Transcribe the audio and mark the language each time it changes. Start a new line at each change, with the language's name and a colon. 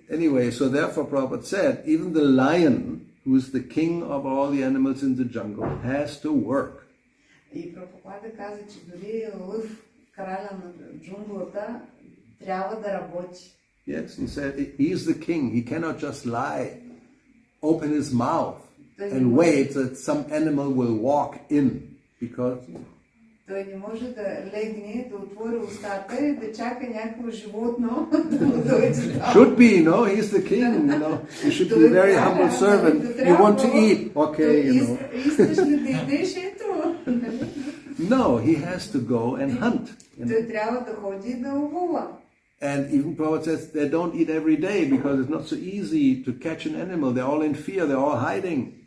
English: Anyway, so therefore Prabhupada said, even the lion, who is the king of all the animals in the jungle, has to work.
Bulgarian: И Прабхупада каза, че дори лъв, краля на джунглата, трябва да работи.
English: Yes, he said he is the king. He cannot just lie, open his mouth and wait that some animal will walk in, because
Bulgarian: той не може да легне, да отвори устата и да чака някакво животно да му дойде.
English: Should be, he is the king, He should be a very humble servant. You want to eat, okay,
Bulgarian: Искаш ли да идеш, ето?
English: No, he has to go and hunt.
Bulgarian: Той трябва да ходи да ловува.
English: And even Prabhupada says they don't eat every day because it's not so easy to catch an animal. They're all in fear, they're all hiding.